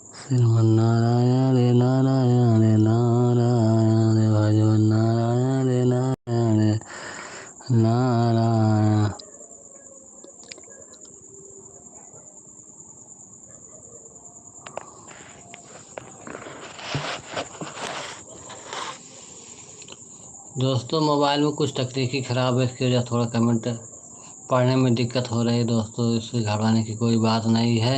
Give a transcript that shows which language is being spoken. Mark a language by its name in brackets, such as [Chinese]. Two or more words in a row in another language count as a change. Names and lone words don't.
[Hindi] श्रीमन्नारायण रे नारायण रे नारायण रे भजन नारायण रे नारायण रे नारायण। दोस्तों मोबाइल में कुछ तकनीकी ख़राब है, इसकी वजह थोड़ा कमेंट पढ़ने में दिक्कत हो रही है दोस्तों, इससे घबराने की कोई बात नहीं है।